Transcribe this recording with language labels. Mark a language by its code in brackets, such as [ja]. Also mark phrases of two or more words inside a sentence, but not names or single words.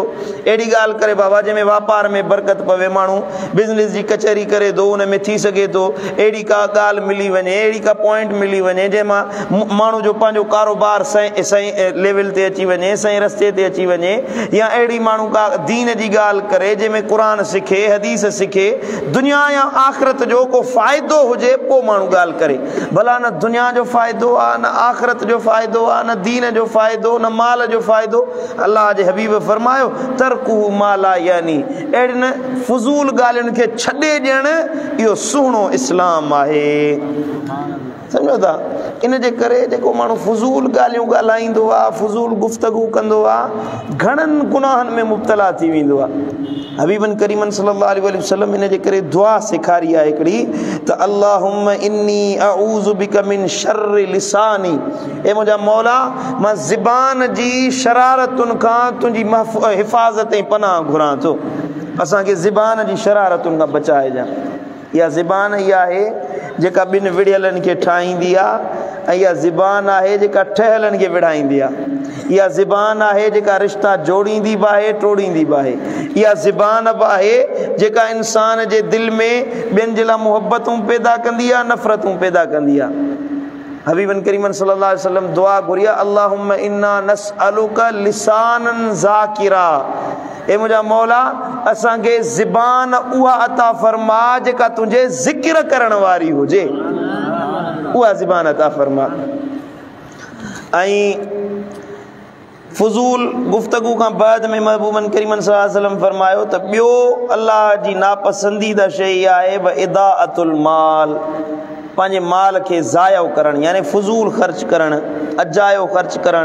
[sd] अहिड़ी ॻाल्हि करे बाबा जंहिंमें वापार में बरकत पवे, माण्हू बिज़नेस जी कचहरी करे थो, उन में थी सघे थो अहिड़ी का ॻाल्हि मिली वञे, अहिड़ी का पॉइंट मिली वञे जंहिंमां माण्हू जो पंहिंजो कारोबार सही लेवल ते अची वञे, सही रस्ते ते अची वञे, या अहिड़ी माण्हू का दीन जी ॻाल्हि करे जंहिंमें क़ुर सिखे, हदीस सिखे, दुनिया या आख़िरत जो को फ़ाइदो हुजे, पोइ माण्हू ॻाल्हि करे। भला न दुनिया जो फ़ाइदो आहे, न आख़िरत जो फ़ाइदो आहे, न दीन जो फ़ाइदो, न माल जो फ़ाइदो। अल्लाह जे हबीब फरमायो [ar] تركه ما لا يعني, [sd] अहिड़ियुनि फज़ूल ॻाल्हियुनि खे छॾे ॾियणु इहो सुहिणो इस्लाम आहे। सम्झो था? इन जे करे जेको माण्हू फज़ूल ॻाल्हियूं ॻाल्हाईंदो आहे, फज़ूल गुफ़्तगू कंदो आहे, घणनि गुनाहनि में मुब्तला थी वेंदो आहे। हबीबन करीमन [ar] صلى الله عليه وسلم [sd] इन जे करे दुआ सेखारी आहे हिकिड़ी त [ar] اللهم إني أعوذ بك من شر لساني, [sd] ए मुंहिंजा मौला मां ज़बान जी शरारतुनि खां तुंहिंजी हिफ़ाज़त ऐं पनाह घुरां थो। असांखे ज़बान जी शरारतुनि खां बचाइजां। इहा ज़बान इहा आहे जेका ॿिनि विढ़ियलनि खे ठाहींदी आहे, ऐं इहा ज़बान आहे जेका ठहियलनि खे विढ़ाईंदी आहे। इहा ज़बान आहे जेका रिश्ता जोड़ींदी बि आहे, टोड़ींदी बि आहे। इहा ज़बान बि आहे जेका इंसान जे दिलि में ॿियनि जे लाइ मुहबतूं पैदा कंदी आहे, नफ़रतूं पैदा कंदी आहे। हबीबन करीमन [ar] صلى الله عليه وسلم [sd] दुआ घुरिया, [ar] اللهم إنا نسألك لسانا ذاكرا, [sd] ए मुंहिंजा मौला असांखे ज़बान उहा अता फरमा जेका तुंहिंजे ज़िक्र करण वारी हुजे, उहा ज़बान अता फरमा। ऐं फज़ूल गुफ़्तगू खां बाद में महबूबन करीमन [ar] صلى الله عليه وسلم [sd] फरमायो त ॿियो अल्लाह जी नापसंदीदा शइ आहे [ar] وإضاعة المال, [sd] पंहिंजे माल खे ज़ायो करणु, यानी फज़ूल ख़र्च करणु, अजायो ख़र्च करणु।